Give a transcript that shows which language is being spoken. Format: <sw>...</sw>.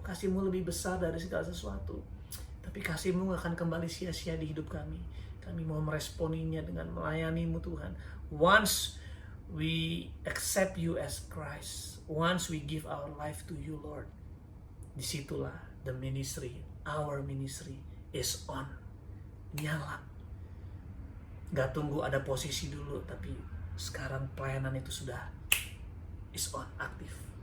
<id>Kasih-Mu lebih besar dari segala sesuatu. Tapi kasih-Mu gak akan kembali sia-sia di hidup kami. Kami mau meresponinya dengan melayani-Mu, Tuhan.</id> <en>Once we accept You as Christ, once we give our life to You, Lord,</en> <id>disitulah</id> <en>the ministry, our ministry is on.</en> <id>Nyala. Gak tunggu ada posisi dulu, tapi sekarang pelayanan itu sudah</id> <en>is on,</en> <id>aktif.</id>